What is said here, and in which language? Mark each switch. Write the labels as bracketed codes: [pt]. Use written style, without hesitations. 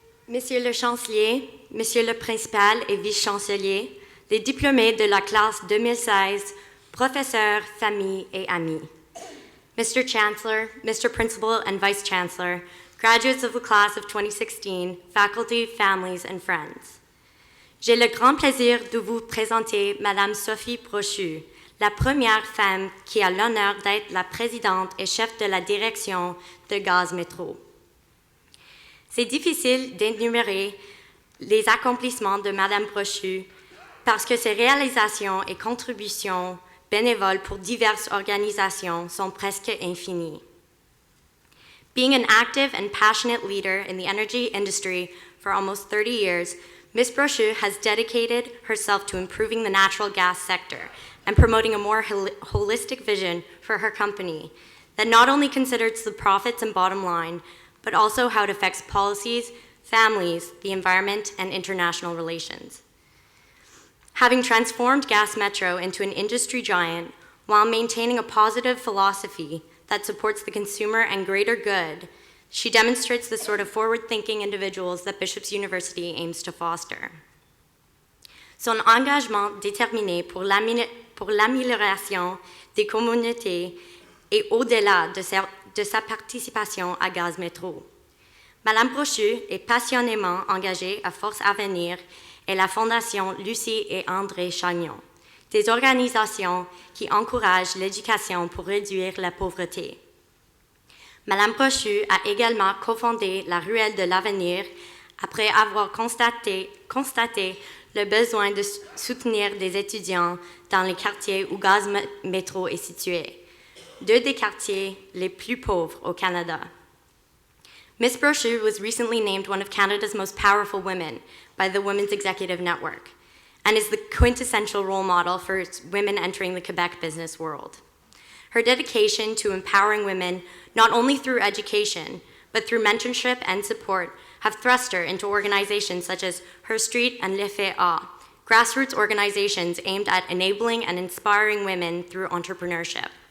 [fr] Monsieur le Chancelier, Monsieur le Principal et Vice-Chancelier, les diplômés de la classe 2016, professeurs, familles et amis. [en] Mr. Chancellor, Mr. Principal and Vice-Chancellor, graduates of the class of 2016, faculty, families, and friends. [fr] J'ai le grand plaisir de vous présenter Madame Sophie Brochu, la première femme qui a l'honneur d'être la présidente et chef de la direction de Gaz Métro. C'est difficile d'énumérer les accomplissements de Madame Brochu parce que ses réalisations et contributions bénévoles pour diverses organisations sont presque infinies. [en] Being an active and passionate leader in the energy industry for almost 30 years, Ms. Brochu has dedicated herself to improving the natural gas sector and promoting a more holistic vision for her company that not only considers the profits and bottom line, but also how it affects policies, families, the environment, and international relations. Having transformed Gas Métro into an industry giant while maintaining a positive philosophy that supports the consumer and greater good, she demonstrates the sort of forward-thinking individuals that Bishop's University aims to foster. [fr] Son engagement déterminé pour l'amélioration des communautés est au-delà de sa participation à Gaz Métro. Madame Brochu est passionnément engagée à Force Avenir et la Fondation Lucie et André Chagnon, des organisations qui encouragent l'éducation pour réduire la pauvreté. Madame Brochu a également cofondé la Ruelle de l'Avenir après avoir constaté le besoin de soutenir des étudiants dans les quartiers où Gaz Métro est situé. deux des quartiers les plus pauvres au Canada. [en] Ms. Brochu was recently named one of Canada's most powerful women by the Women's Executive Network and is the quintessential role model for women entering the Quebec business world. Her dedication to empowering women, not only through education, but through mentorship and support, have thrust her into organizations such as Her Street and Le Fait A, grassroots organizations aimed at enabling and inspiring women through entrepreneurship.